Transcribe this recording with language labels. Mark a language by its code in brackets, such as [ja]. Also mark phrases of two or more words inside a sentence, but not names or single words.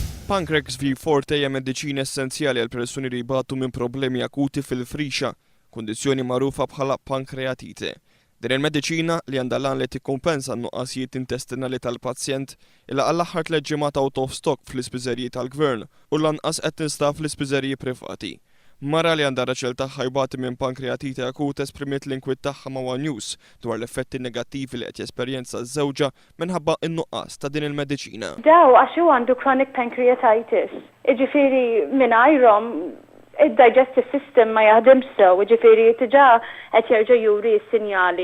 [mt] Il-Pancrex V4 hija mediċina essenzjali għal persuni li jbatu minn problemi akuti fil-frixa, kundizzjoni magħrufa bħala pankreatite. Din il-mediċina li għandha lan li tikkumpensa n-nuqqasijiet intestinali tal-pazjent illa għall-aħħar 3 ġimgħat [en] out of stock [mt] fl-ispiżeriji tal-Gvern u lanqas qed tinstab fl-ispiżeriji privati. Mara li għandha raġel tagħha jbati minn pankreatite akuta esprimiet l-inkwiet tagħha ma' One News dwar l-effetti negattivi li qed jesperjenza ż-żewġa minħabba n-nuqqas ta' din il-mediċina. Daw għax hu għandu [en] chronic pancreatitis. [mt] Iġifieri mingħajrhom id- [en] digestive system [mt] ma jaħdimx sew, ġifieri diġà qed jerġa' juri s-sinjali.